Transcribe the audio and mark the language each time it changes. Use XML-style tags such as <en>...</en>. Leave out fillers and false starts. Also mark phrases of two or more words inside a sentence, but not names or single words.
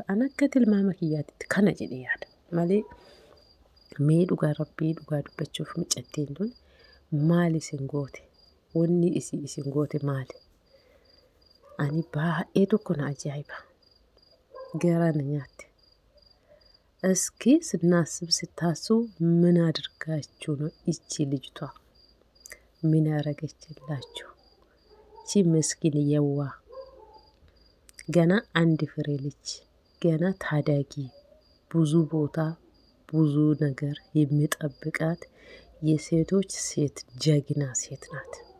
<om>An akka tilmaama kiyyaatitti kana jedhee yaada malee mee dhugaa Rabbii dhugaa dubbachuuf mucattiin tun maal isin goote? Wanni isin goote maali? Ani baay'ee tokko na ajaa'iba. Garaa na nyaatte.</om> <am>እስኪ ስናስብ ስታስቡ ምን አድርጋችሁ ነው እቺ ልጅቷ ምን ያረገችላችሁ? እቺ ምስኪን የዋ ገና አንድ ፍሬ ልጅ ገና ታዳጊ ብዙ ቦታ ብዙ ነገር የሚጠብቃት የሴቶች ሴት ጀግና ሴት ናት።</am>